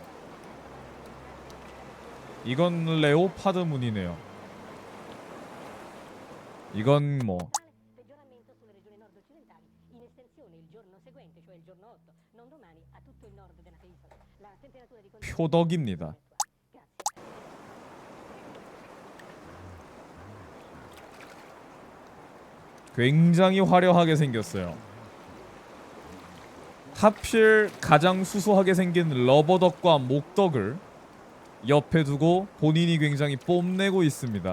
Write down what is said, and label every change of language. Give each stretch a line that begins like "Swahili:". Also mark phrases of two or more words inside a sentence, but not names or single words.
Korean: 이건 레오파드 문이네요. 이건 뭐
Italian: Peggioramento sulle regioni nord-occidentali, in estensione il giorno seguente, cioè il giorno 8, non domani, a tutto il nord della penisola. La temperatura di condizione
Korean: 표덕입니다.
Italian: Grazie.
Korean: 굉장히 화려하게 생겼어요. 하필 가장 수수하게 생긴 러버덕과 목덕을 옆에 두고 본인이 굉장히 뽐내고 있습니다.